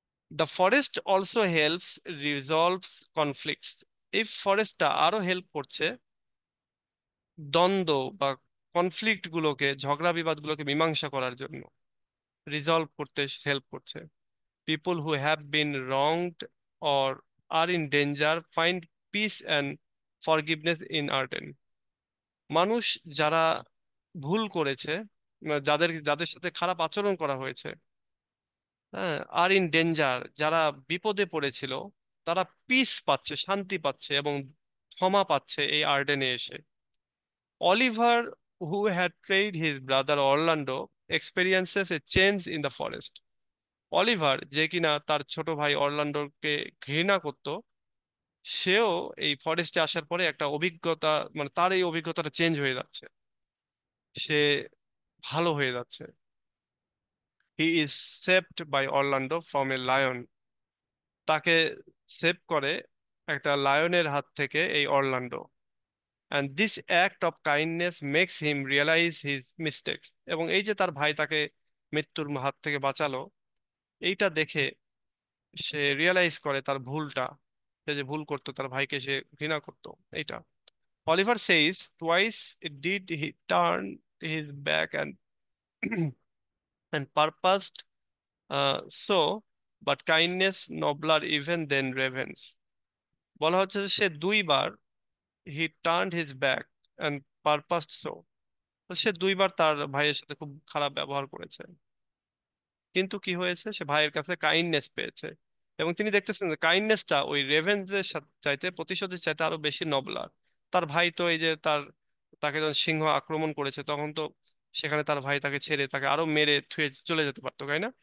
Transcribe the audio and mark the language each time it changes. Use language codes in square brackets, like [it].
[en] The forest also helps resolves conflicts. [bn] এই ফরেস্টটা আরো help করছে দ্বন্দ্ব বা কনফ্লিক্ট গুলোকে, ঝগড়া বিবাদ গুলোকে মীমাংসা করার জন্য, রিজলভ করতে হেল্প করছে। [en] People who have been wronged or are in danger find peace and forgiveness in Arden. [bn] মানুষ যারা ভুল করেছে, যাদের যাদের সাথে খারাপ আচরণ করা হয়েছে, হ্যাঁ, আর ইন ডেঞ্জার, যারা বিপদে পড়েছিল, তারা পিস পাচ্ছে, শান্তি পাচ্ছে এবং ক্ষমা পাচ্ছে এই আর্ডেনে এসে। [en] Oliver, who had treated his brother Orlando, experiences a change in the forest. [bn] Oliver, যে কিনা তার ছোট ভাই অরল্যান্ডোকে ঘৃণা করত, সেও এই ফরেস্টে আসার পরে একটা অভিজ্ঞতা, মানে তার এই অভিজ্ঞতাটা চেঞ্জ হয়ে যাচ্ছে, সে ভালো হয়ে যাচ্ছে। [en] He is saved by Orlando from a lion. [bn] তাকে সেভ করে একটা লায়নের হাত থেকে এই Orlando. [en] And this act of kindness makes him realise his mistakes. [bn] এবং এই যে তার ভাই তাকে মৃত্যুর হাত থেকে বাঁচালো, এইটা দেখে সে রিয়েলাইজ করে তার ভুলটা, সে যে ভুল করতো, তার ভাইকে সে ঘৃণা করতো। [en] এইটা Oliver says twice did he turn his back and purposed so, but kindness nobler even than revenge. [bn] বলা হচ্ছে যে সে 2বার [en] he turned his back and purposed so, [bn] তো সে দুইবার তার ভাইয়ের সাথে খুব খারাপ ব্যবহার করেছে, কিন্তু কি হয়েছে, সে ভাইয়ের কাছে কাইন্ডনেস পেয়েছে। এবং তিনি দেখতেছেন যে কাইন্ডনেসটা ওই রেভেঞ্জের চাইতে, প্রতিশোধের চাইতে আরো বেশি নবলার। তার ভাই তো এই যে তাকে যখন সিংহ আক্রমণ করেছে তখন তো সেখানে তার ভাই তাকে ছেড়ে তাকে আরো মেরে থুয়ে চলে যেতে পারতো, তাই না?